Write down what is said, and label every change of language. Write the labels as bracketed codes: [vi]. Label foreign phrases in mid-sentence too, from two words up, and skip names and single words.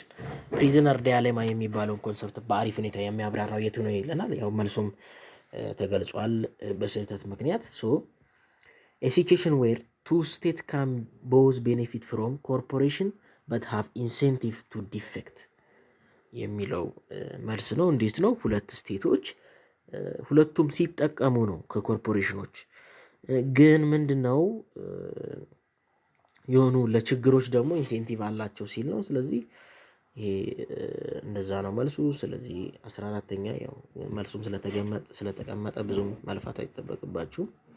[en] prisoner dilemma [am] የሚባለውን ኮንሰፕት በአሪፍ ሁኔታ የሚያብራራው የቱ ነው ይለናል። ያው መልሱም ተገልጿል በስህተት ምክንያት። [en] so a situation where two states can both benefit from cooperation but have incentive to defect [am] የሚለው መልስ ነው። እንዴት ነው? ሁለት ስቴቶች ሁለቱም ሲጠቀሙ ነው ከኮርፖሬሽኖች፣ ግን ምንድነው የሆኑ ለችግሮች ደግሞ ኢንሴንቲቭ አላቸው ሲል ነው። ስለዚህ ይሄ እንደዛ ነው መልሱ። ስለዚህ 14ኛ ያው መልሱም ስለተቀመጠ ብዙም መልፋት አይጠበቅባችሁም።